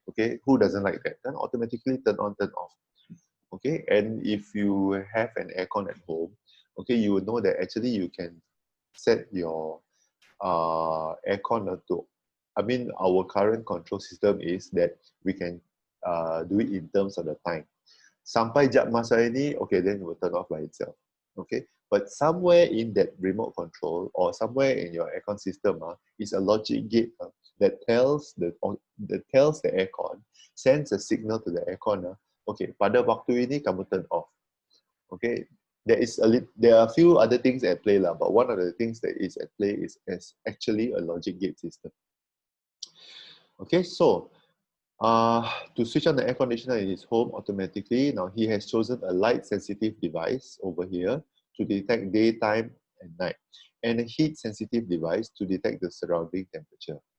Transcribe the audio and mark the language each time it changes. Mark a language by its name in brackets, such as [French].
[English] Okay, who doesn't like that? Then automatically turn on, turn off. Okay, and if you have an aircon at home, okay, you will know that actually you can set your aircon to, I mean, our current control system is that we can do it in terms of the time. [Malay] Sampai jam masa ini, [English] okay, then it will turn off by itself. Okay, but somewhere in that remote control or somewhere in your aircon system is a logic gate that tells the aircon, sends a signal to the aircon. [Malay] Okay, pada waktu ini kamu [English] turn off. Okay, there are a few other things at play but one of the things that is at play is actually a logic gate system. Okay, so To switch on the air conditioner in his home automatically, now he has chosen a light sensitive device over here to detect daytime and night, and a heat sensitive device to detect the surrounding temperature.